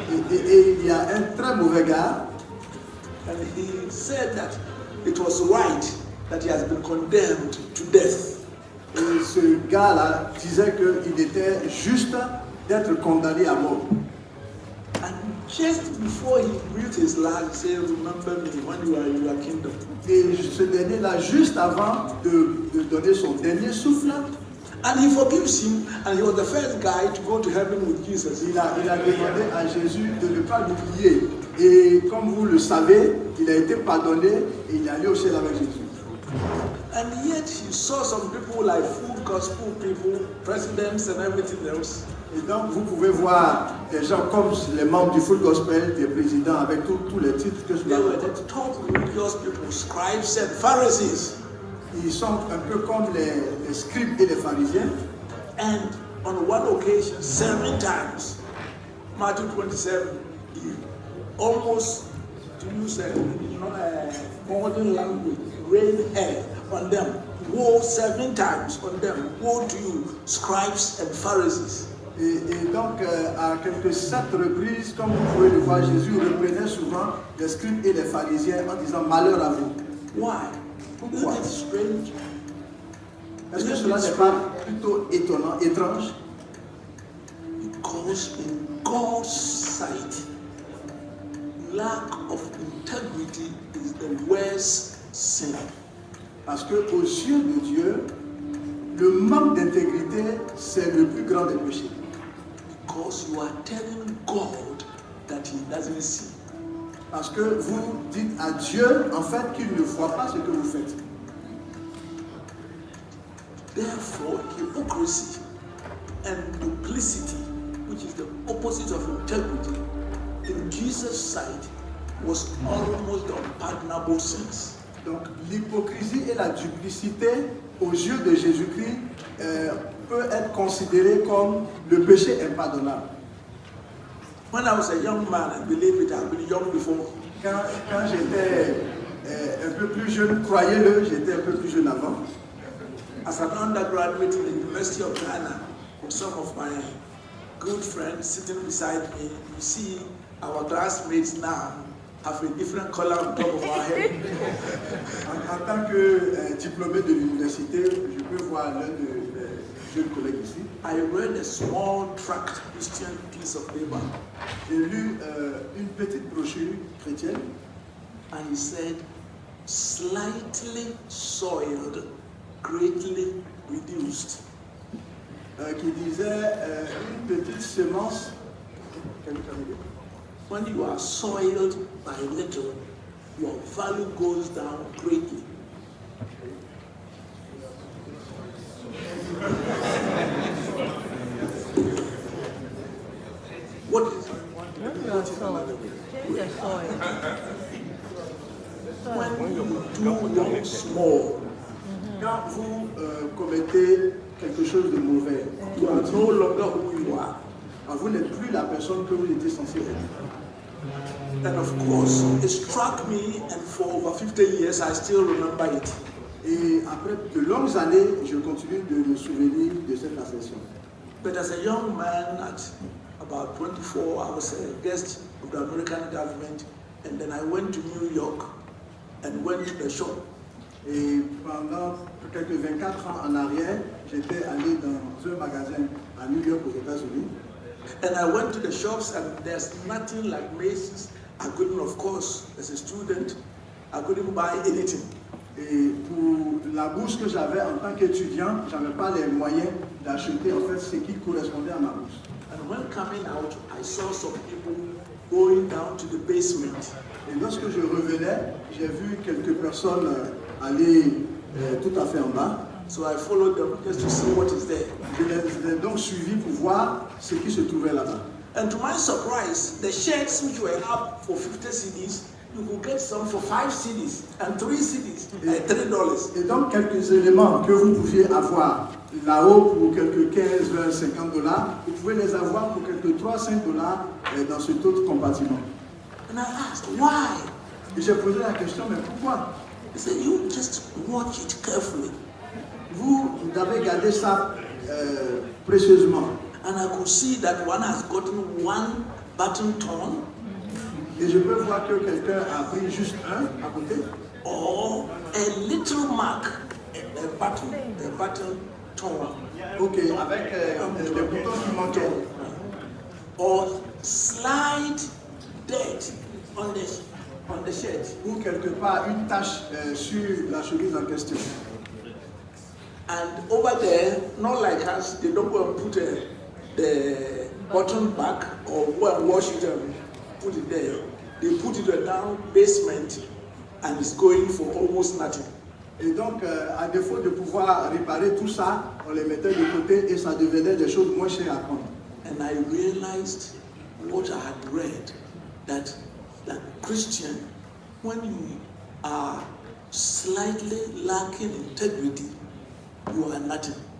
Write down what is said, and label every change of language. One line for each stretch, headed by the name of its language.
French: Et il y a un très mauvais gars,
English: And he said that it was right that he has been condemned to death.
French: et ce gars-là disait qu'il était juste d'être condamné à mort.
English: And just before he breathed his last, he said, remember me when you are in your kingdom.
French: Et ce dernier-là, juste avant de donner son dernier souffle,
English: And he forgives him, and he was the first guy to go to heaven with Jesus.
French: il a demandé à Jésus de ne pas l'oublier. Et comme vous le savez, il a été pardonné et il est allé au ciel avec Jésus.
English: And yet he saw some people like full gospel people, presidents and everything else.
French: Et donc vous pouvez voir des gens comme les membres du Full Gospel, des présidents avec tous les titres que
English: They
French: cela
English: were
French: porte.
English: the top religious people, scribes and Pharisees.
French: Ils sont un peu comme les scribes et les pharisiens.
English: And on one occasion, 7 times, Matthew 27, he almost, to use a modern language, rained hell on them. Woe 7 times on them. Woe to you, scribes and Pharisees.
French: Et donc, à quelques 7 reprises, comme vous pouvez le voir, Jésus reprenait souvent les scribes et les pharisiens en disant « Malheur à vous
English: Why? ».
French: Pourquoi?
English: Isn't it strange?
French: Est-ce que cela n'est pas plutôt étonnant, étrange?
English: Because in God's sight, lack of integrity is the worst sin.
French: Parce qu'aux yeux de Dieu, le manque d'intégrité, c'est le plus grand des péchés.
English: Because you are telling God that He doesn't see.
French: Parce que vous dites à Dieu, en fait, qu'il ne voit pas ce que vous faites.
English: Therefore, hypocrisy and duplicity, which is the opposite of integrity, in Jesus' sight was almost the unpardonable sins.
French: Donc, l'hypocrisie et la duplicité, aux yeux de Jésus-Christ, peut être considérée comme le péché impardonnable.
English: When I was a young man, I believe it, I've been young before.
French: Quand j'étais un peu plus jeune, croyez-le, j'étais un peu plus jeune avant.
English: As an undergraduate in the University of Ghana, with some of my good friends sitting beside me, you see our classmates now have a different color on top of our head.
French: En tant que diplômé de l'université, je peux voir l'un de mes jeunes collègues ici.
English: I read a small tract, Christian piece of paper,
French: J'ai lu une petite brochure chrétienne
English: and he said, slightly soiled, greatly reduced.
French: Qui disait une petite semence.
English: When you are soiled by little, your value goes down greatly. What is it? Change the soil. when you do wrong small,
French: Quand vous commettez quelque chose de mauvais,
English: you are no longer who you are.
French: vous n'êtes plus la personne que vous étiez censé être.
English: And of course, it struck me, and for over 50 years, I still remember it.
French: Et après de longues années, je continue de me souvenir de cette ascension.
English: But as a young man, at about 24, I was a guest of the American government, and then I went to New York and went to the shop.
French: Et pendant quelques 24 ans en arrière, j'étais allé dans un magasin à New York aux États-Unis.
English: And I went to the shops, and there's nothing like Macy's. I couldn't, of course, as a student, I couldn't buy anything.
French: Et pour la bourse que j'avais en tant qu'étudiant, je n'avais pas les moyens d'acheter en fait ce qui correspondait à ma bourse.
English: And when coming out, I saw some people going down to the basement.
French: Et lorsque je revenais, j'ai vu quelques personnes aller tout à fait en bas.
English: So I followed them just to see what is there.
French: Je les ai donc suivis pour voir ce qui se trouvait là-bas.
English: And to my surprise, the shirts which were up for 50 cedis, you could get some for 5 cedis and 3 cedis at $3.
French: Et donc quelques éléments que vous pouviez avoir là-haut pour quelques 15, 20, 50 dollars, vous pouvez les avoir pour quelques 3, 5 dollars dans cet autre compartiment.
English: And I asked, why?
French: Et j'ai posé la question, mais pourquoi?
English: He said, you just watch it carefully.
French: Vous avez gardé ça précieusement.
English: And I could see that one has gotten one button torn,
French: Et je peux voir que quelqu'un a pris juste un à côté.
English: or a little mark, a button torn,
French: Ok, avec des boutons qui manquaient.
English: or slight dirt on the shirt.
French: Ou quelque part une tache sur la chemise en question.
English: And over there, not like us, they don't go and put the button back or go and wash it and put it there. They put it down basement and it's going for almost nothing.
French: Et donc, à défaut de pouvoir réparer tout ça, on les mettait de côté et ça devenait des choses moins chères à prendre.
English: And I realized what I had read, that Christian, when you are slightly lacking integrity, you are nothing.